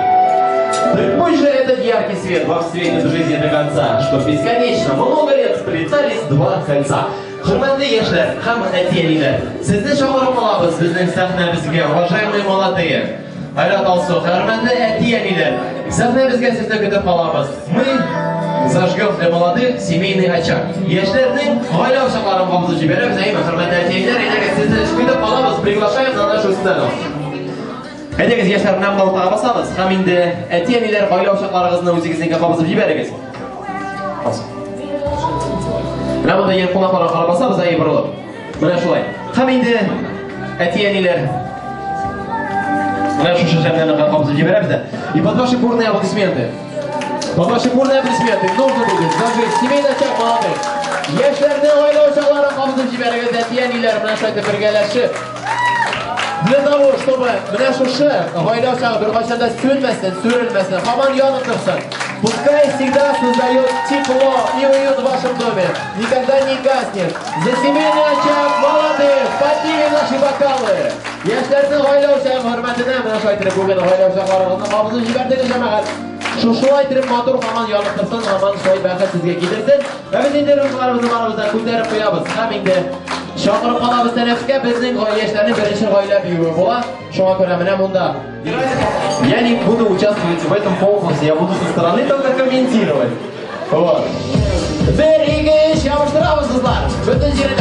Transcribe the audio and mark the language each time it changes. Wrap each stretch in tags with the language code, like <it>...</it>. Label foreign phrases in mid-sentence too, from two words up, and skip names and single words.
<ru>Так пусть же этот яркий свет вам светит в жизни до конца, что бесконечно много лет сплетались два кольца.</ru> <tt>Хурманды яшьләр һәм әтиәниләр, сезне чакырып алабыз безнең сәхнәбезгә,</tt> <ru>уважаемые молодые.</ru> <tt>Айрат Алсу, хөрмәтле әтиәниләр, сәхнәбезгә сезне көтеп алабыз.</tt> <ru>Мы зажгем для молодых семейный очаг.</ru> <tt>Яшьләрнең гаилә ачакларын кабызып җибәрәбез, әйе, хөрмәтле әтиәниләр, әйдәгез сезне көтеп алабыз,</tt> <ru>приглашаем на нашу сцену.</ru> <tt>Әйдәгез яшьләр белән балкага басабыз, һәм инде әти-әниләр гаилә ачакларыгызны үзегезнең кабызып җибәрегез. Менә монда яңа кунакларга карап басабыз, әйе, борылып. Менә шулай. Һәм инде әти-әниләр менә шушы җәмгыятьне кабызып җибәрәбез дә.</tt> <ru>И под ваши бурные аплодисменты. Под ваши бурные аплодисменты нужно будет зажечь семейный очаг молодых.</ru> <tt>Яшьләрнең гаилә ачакларын кабызып җибәрегез, әти-әниләр белән шайтып бергәләшеп.</tt> <ru>Для того, чтобы</ru> <tt>менә шушы гаилә очагы беркайчан да сүнмәсен, сүрелмәсен, һаман янып торсын.</tt> <ru>Пускай всегда создает тепло и уют в вашем доме. Никогда не гаснет. За семейный очаг молодых. Поднимем наши бокалы.</ru> <tt>Яшьләрнең гаилә учагы хөрмәтенә менә шулай итеп бүген гаилә учакларыгызны кабызып җибәрдек җәмәгать. Шулай итеп матур һаман ялыктырсын, һаман шулай бәхет сезгә китерсен. Ә без инде рухларыбызны барыбыздан күтәреп куябыз. Һәм инде чакырып калабыз тәнәфескә безнең яшьләрнең беренче гаилә биюе була. Шуңа күрә менә монда.</tt> <ru>Я не буду участвовать в этом конкурсе, я буду со стороны только комментировать. Вот. Береги,</ru> <tt>чабыштырабыз кызлар. Бүтән җиренә.</tt>